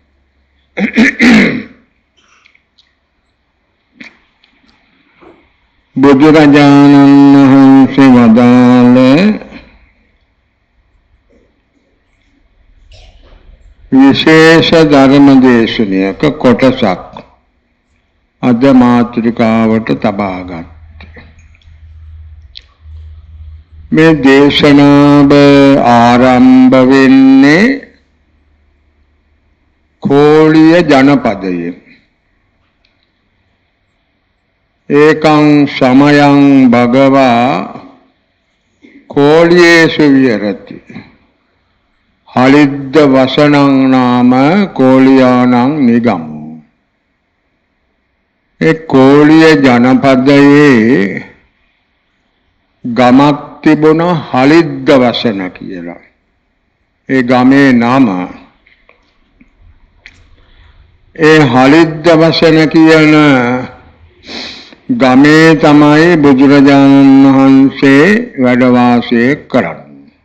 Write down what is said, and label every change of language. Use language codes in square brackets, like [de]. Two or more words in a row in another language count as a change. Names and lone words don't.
[si] බුදුරජාණන් වහන්සේ වදාළ විශේෂ ධර්ම දේශනයක කොටසක් අද මාතෘකාවට තබාගත්. මේ දේශනාව ආරම්භ වෙන්නේ කෝලිය ජනපදයේ. [pi] ඒකං සමයං භගවා කෝලියේසු විහෙරති. හලිද්ද වසනං නාම කෝලියානං නිගමෝ. [si] ඒ කෝලිය ජනපදයේ ගමක් තිබුණ හලිද්ද වසන කියලා. ඒ ගමේ නම. ඒ හලිද්ද වසන කියන ගමේ තමයි බුදුරජාණන් වහන්සේ වැඩ වාසය කරන්නේ.